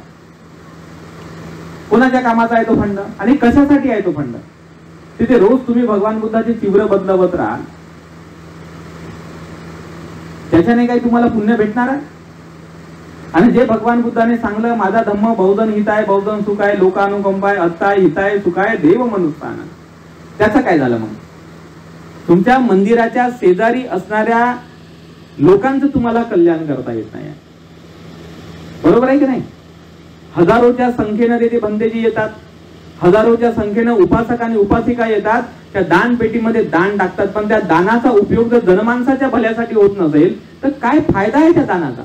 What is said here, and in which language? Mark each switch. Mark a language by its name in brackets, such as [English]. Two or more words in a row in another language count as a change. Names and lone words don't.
[Marathi] कोणाच्या कामाचा आहे तो फंड आणि कशासाठी आहे तो फंड? तिथे रोज तुम्ही भगवान बुद्धाचे चिव्र बदलवत राहाल, त्याच्याने काही तुम्हाला पुण्य भेटणार आहे? आणि जे भगवान बुद्धाने सांगलं माझा धम्म [Pali] बहुजन हिताय बहुजन सुखाय लोकानुकंपाय अत्ताय हिताय सुखाय देव मनुष्यान, [Marathi] त्याचं काय झालं? मग तुमच्या मंदिराच्या शेजारी असणाऱ्या लोकांचं तुम्हाला कल्याण करता येत नाही, बरोबर आहे की नाही? हजारोच्या संख्येने तिथे बंदेजी येतात, हजारोच्या संख्येने उपासक आणि उपासिका येतात, त्या दान पेटीमध्ये दान टाकतात, पण त्या दानाचा उपयोग जर जनमानसाच्या भल्यासाठी होत नसेल तर काय फायदा आहे त्या दानाचा?